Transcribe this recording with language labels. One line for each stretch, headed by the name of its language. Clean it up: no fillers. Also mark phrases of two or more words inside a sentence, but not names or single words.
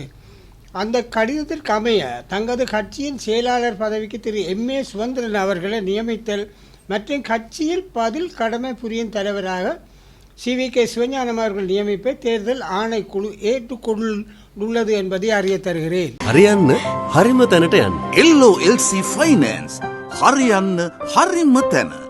Tamil: அந்த கடிதத்திற்கு அமைய தங்களது கட்சியின் செயலாளர் பதவிக்கு திரு M.A. சுமந்திரன் அவர்களை நியமித்தல் மற்றும் கட்சியில் பதில் கடமை புரியும் தலைவராக CVK சிவஞானம் அவர்கள் நியமிப்பை தேர்தல் ஆணைக்குழு ஏற்றுக்கொண்டுள்ளது என்பதை அறிய தருகிறேன்.
Sinhala: හරියන්න හරිම තැනට යන්න. LOLC Finance හරියන්න හරිම තැන.